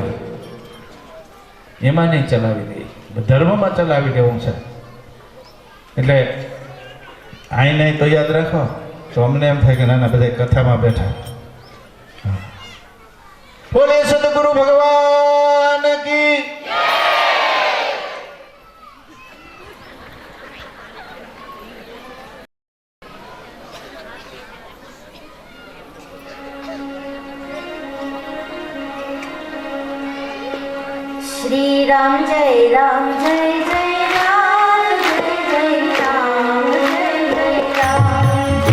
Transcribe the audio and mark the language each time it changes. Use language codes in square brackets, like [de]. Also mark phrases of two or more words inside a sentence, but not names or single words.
[gu] એમાં નહીં ચલાવી દઈએ, ધર્મમાં ચલાવી લેવું છે. એટલે આઈને તો યાદ રાખો તો અમને એમ થાય કે નાના બધા કથામાં બેઠા. [hi] बोले सदगुरु भगवान की. श्री राम जय राम जय जय राम जय जय राम जय जय राम